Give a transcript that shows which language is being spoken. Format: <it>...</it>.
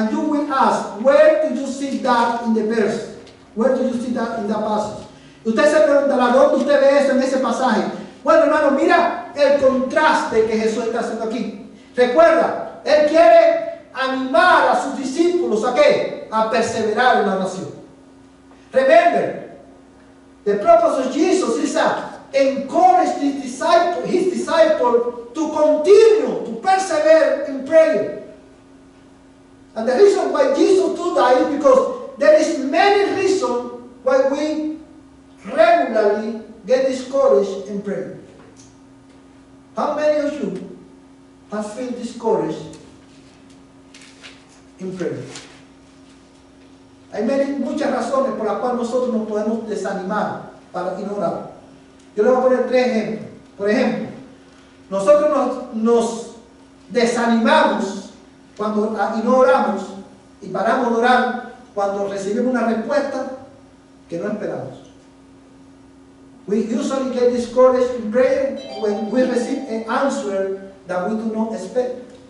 <en>And you will ask, where do you see that in the verse? Where do you see that in that passage?</en> <es>Usted se preguntará, ¿dónde usted ve eso en ese pasaje? Bueno, hermano, mira el contraste que Jesús está haciendo aquí. Recuerda, Él quiere animar a sus discípulos ¿a qué? A perseverar en la oración.</es> <en>Remember, the purpose of Jesus is to encourage his disciple to continue to persevere in prayer. And the reason why Jesus do that is because there is many reasons why we regularly get discouraged in prayer. How many of you have felt discouraged in prayer?</en> <es>Hay muchas razones por las cuales nosotros nos podemos desanimar para ignorar. Yo le voy a poner 3 ejemplos. Por ejemplo, nosotros nos desanimamos cuando y no oramos, y paramos de orar cuando recibimos una respuesta que no esperamos.</es> <en>We usually get discouraged in prayer when we receive an answer that we do not expect.</en>